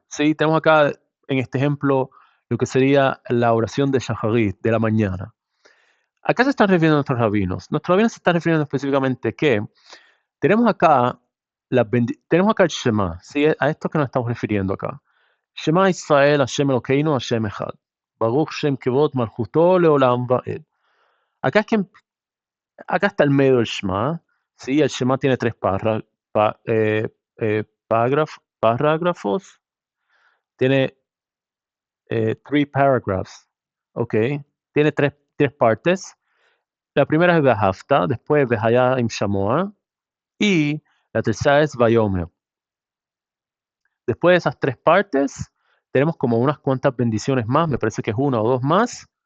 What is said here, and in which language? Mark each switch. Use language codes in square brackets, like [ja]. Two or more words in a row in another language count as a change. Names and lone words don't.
[es] ¿Sí? Tenemos acá en este ejemplo lo que sería la oración de Shacharit de la mañana. Acá se están refiriendo nuestros rabinos. Nuestros rabinos se están refiriendo específicamente que tenemos acá el Shema, ¿sí? A esto que nos estamos refiriendo acá. [he] שמע ישראל, השם אלוקינו, השם אחד. ברוך שם כבוד מלכותו לעולם ועד. [es] Acá, acá está el medio del Shema. ¿Sí? El Shema tiene tres parágrafos. Tiene [en] three paragraphs. [es] Ok. Tiene tres partes. La primera es Behafta, después Behaya Im Shamoa y la tercera es Vayomer. Después de esas tres partes, tenemos como unas cuantas bendiciones más, me parece que es una o dos más.